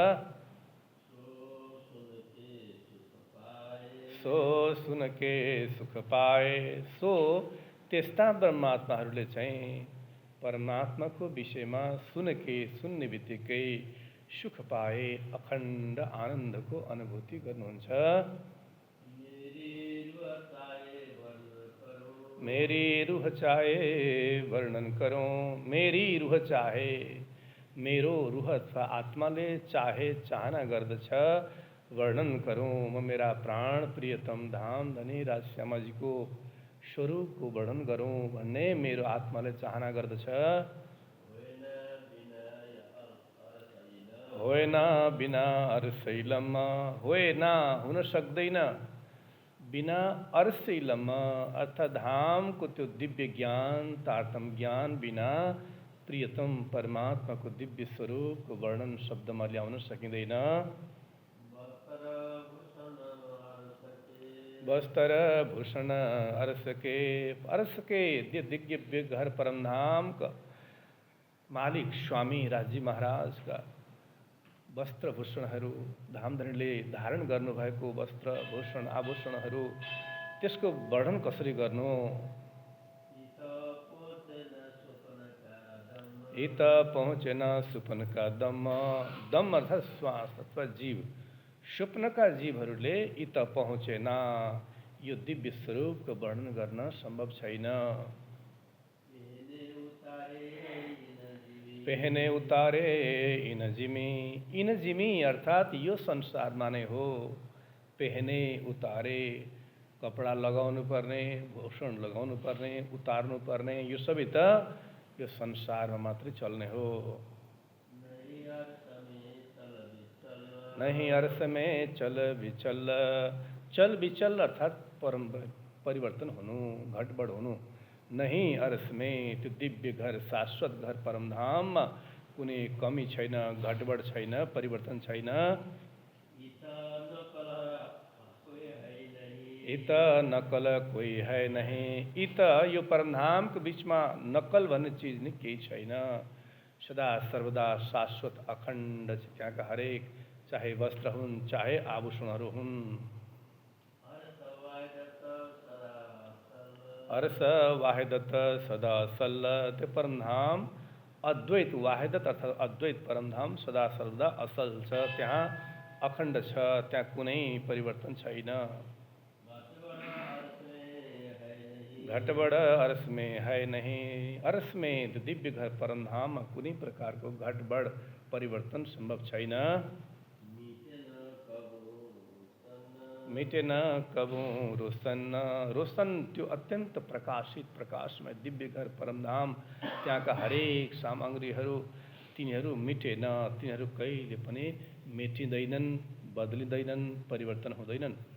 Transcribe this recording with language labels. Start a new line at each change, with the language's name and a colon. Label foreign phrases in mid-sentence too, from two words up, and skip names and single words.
Hindi: सो सुनके सुख पाए,
Nepali: सो त्यस्ता ब्रह्मात्माहरूले चाहिँ परमात्माको विषयमा सुनके सुन्ने बित्तिकै सुख पाए, अखण्ड आनन्दको अनुभूति गर्नुहुन्छ।
Hindi: मेरी रूह चाहे वर्णन करूं, मेरी रूह चाहे,
Nepali: मेरो रूह अथवा आत्माले चाहे चाहना गर्दछ
Hindi: वर्णन करूं,
Nepali: म मेरा प्राण प्रियतम धाम धनी राजश्यामाजीको स्वरूपको वर्णन गरौँ भन्ने मेरो आत्माले चाहना गर्दछ। होइन
Hindi: बिना अरसैलम,
Nepali: होइन हुन सक्दैन
Hindi: बिना अरसैलम
Nepali: अर्थात् धामको त्यो दिव्य ज्ञान तारतम ज्ञान बिना प्रियतम परमात्माको दिव्य स्वरूपको वर्णन शब्दमा ल्याउन सकिँदैन।
Hindi: वस्त्र भूषण अरसके,
Nepali: अरसके दिव्य घर परमधामका मालिक स्वामी राजी महाराजका वस्त्र भूषणहरू, धामधनीले धारण गर्नुभएको वस्त्र भूषण आभूषणहरू, त्यसको वर्णन कसरी गर्नु।
Hindi: इत पहुँचेन सुपनका दम,
Nepali: दम अर्थात् श्वास अथवा जीव, स्वप्नका जीवहरूले
Hindi: इत पहुँचेन,
Nepali: यो दिव्य स्वरूपको वर्णन गर्न सम्भव छैन।
Hindi: पहने उतारे इन जिमी, इन जिमी
Nepali: अर्थात् यो संसारमा नै हो।
Hindi: पहने उतारे
Nepali: कपडा लगाउनु पर्ने, भूषण लगाउनु पर्ने, उतार्नु पर्ने, यो सबै त यो संसारमा मात्रै चल्ने हो।
Hindi: नहीं अर्थ में चल विचल,
Nepali: चल विचल अर्थात् परिवर्तन हुनु, घटबड हुनु।
Hindi: नहीं अर्थ में
Nepali: त्यो दिव्य घर शाश्वत घर परमधाममा कुनै कमी छैन, घटबड छैन, परिवर्तन छैन।
Hindi: इत नकल कोही है नहीं,
Nepali: इत यो परमधामको बिचमा नकल भन्ने चिज नै केही छैन। सदा सर्वदा शाश्वत अखण्ड त्यहाँका हरेक, चाहे वस्त्र हुन् चाहे आभूषणहरू हुन्।
Hindi: अर्स वाहिदत सदा असल,
Nepali: त्यो परमधाम अद्वैत वाहिदत अर्थात् अद्वैत परमधाम सदा सर्वदा असल छ, त्यहाँ अखण्ड छ, त्यहाँ कुनै परिवर्तन छैन।
Hindi: घटबड अर्स में है नहीं, अर्स में
Nepali: त्यो दिव्य घर परमधाममा कुनै प्रकारको घटबड परिवर्तन सम्भव छैन।
Hindi: मिटेन कबू रोशन,
Nepali: रोशन त्यो अत्यन्त प्रकाशित प्रकाशमय दिव्य घर परमधाम, त्यहाँका हरेक सामग्रीहरू तिनीहरू मिटेन, तिनीहरू कहिले पनि मेटिँदैनन्, बदलिँदैनन्, परिवर्तन हुँदैनन्।